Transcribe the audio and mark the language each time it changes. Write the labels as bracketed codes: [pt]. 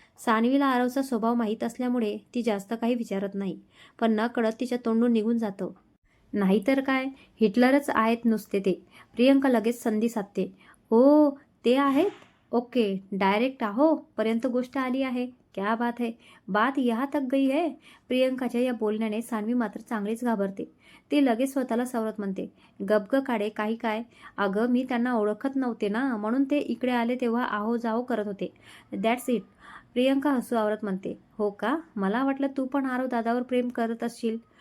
[mr] सान्वीला आरवचा स्वभाव माहीत असल्यामुळे ती जास्त काही विचारत नाही, पण नकळत तिच्या तोंडून निघून जातं. नाहीतर काय, हिटलरच आहेत नुसते ते. प्रियंका लगेच संधी साधते. ओ, ते आहेत? ओके, डायरेक्ट आहो पर्यंत गोष्ट आली आहे. [hi] क्या बात है, बात यहाँ तक गई है. [mr] प्रियंकाच्या या बोलण्याने सान्वी मात्र चांगलीच घाबरते. ती लगेच स्वतःला सावरत म्हणते. गप ग काढे, काही काय. अगं मी त्यांना ओळखत नव्हते ना, म्हणून ते इकडे आले तेव्हा आहो जाहो करत होते, [en] That's it. [mr] प्रियंका हसू आवरत म्हणते. हो का, मला वाटलं तू पण आरव दादावर प्रेम करत असशील.